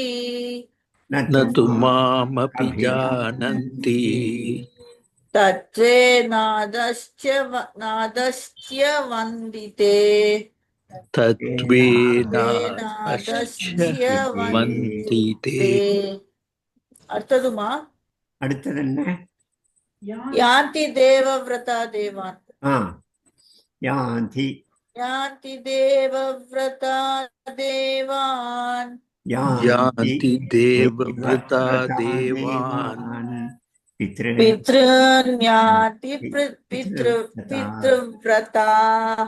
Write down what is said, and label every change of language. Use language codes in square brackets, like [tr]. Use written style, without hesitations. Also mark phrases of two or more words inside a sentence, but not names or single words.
[sa] न न तु तु माम् मामपि जानन्ति अभिजानन्ति तत्त्वे नादश्च वन्दिते तत्त्वेनादश्च नादश्च वन्दिते वन्दिते அடுத்ததுமா [ta] அடுத்தது என்ன? [sa] यान्ति देवव्रता देवान् யாந்தி यान्ति देवव्रता देवान् यान्ति देवव्रता देवान् देवान् पितॄन्याति पितृव्रताः